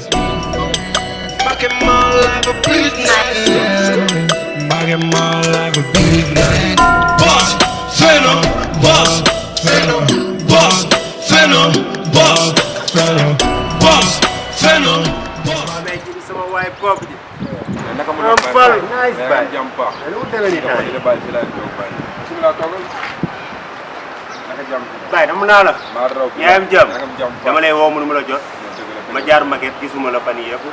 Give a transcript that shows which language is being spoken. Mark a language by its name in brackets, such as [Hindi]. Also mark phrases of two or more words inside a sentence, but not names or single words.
[English] Making my life a business. Making my life a business. Boss, Venom, boss, Venom, boss, Venom, boss, Venom, boss, Venom. [Wolof] Sama waay bopp ji. naka mu am fal nice bay. jàmm baax. lu mu demee nii temps da bàyyi fi laay toog bàyyi. bismillah toogal. naka jàmm. bay dama naa la. maa raw yaa am jàmm. naka jàmm dama lay woo mënu ma la jot. ma jaar maquette gisuma la fan yii yëpp.